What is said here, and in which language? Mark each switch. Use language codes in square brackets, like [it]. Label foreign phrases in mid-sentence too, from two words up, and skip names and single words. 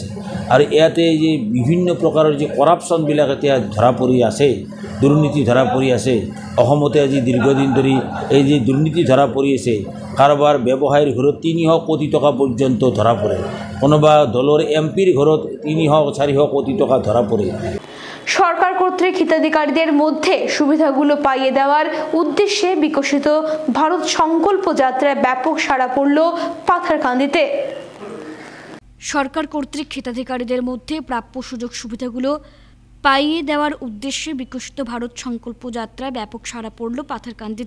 [as] আৰু ইয়াতে যে বিভিন্ন প্ৰকাৰৰ যে কৰাপশ্যনবিলাক এতিয়া ধৰা পৰি আছে, দুৰ্নীতি ধৰা পৰি আছে, অসমতে আজি দীৰ্ঘদিন ধৰি এই যে দুৰ্নীতি ধৰা পৰি আছে, কাৰোবাৰ ব্যৱসায়ীৰ ঘৰত 300 কোটি টকা পৰ্যন্ত ধৰা পৰে, কোনোবা দলৰ এমপিৰ ঘৰত 300-400 কোটি টকা [bn] ধরা পড়ে। সরকার কর্তৃক হিতাধিকারীদের মধ্যে সুবিধাগুলো পাইয়ে দেওয়ার উদ্দেশ্যে বিকশিত ভারত সংকল্প যাত্রায় ব্যাপক সাড়া পড়ল পাথারকান্দিতে। সরকার কর্তৃক হিতাধিকারীদের মধ্যে প্রাপ্য সুযোগ সুবিধাগুলো পাইয়ে দেওয়ার উদ্দেশ্যে বিকশিত ভারত সংকল্প যাত্রায় ব্যাপক সাড়া পড়ল পাথারকান্দিতে।